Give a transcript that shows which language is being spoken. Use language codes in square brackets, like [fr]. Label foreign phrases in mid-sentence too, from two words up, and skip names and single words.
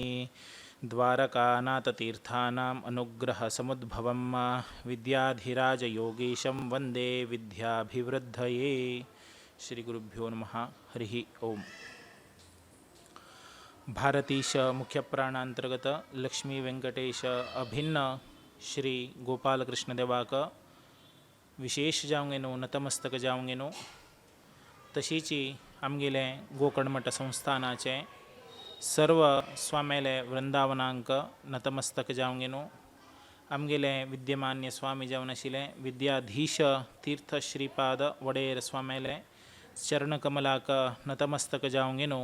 [sa] द्वारकानाथतीर्थानाम् अनुग्रहसमुद्भवं विद्याधिराजयोगीशं वन्दे विद्याभिवृद्धये। श्रीगुरुभ्यो नमः। हरिः ओम। [kok] भारतीश मुख्यप्राणांतर्गत लक्ष्मी वेंकटेश अभिन्न श्री गोपालकृष्ण देवाक विशेष जावंगेनो नतमस्तक जावंगेनो तशीची आमगेले गोकर्णमठ संस्थानाचे सर्व स्वामेले वृंदावनांक नतमस्तक जावंगेनो। आमगेले विद्यमान्य स्वामी जावन आशिल्ले विद्याधीश तीर्थ श्रीपाद वडेर स्वामेले चरणकमलाक नतमस्तक जावंगेनो।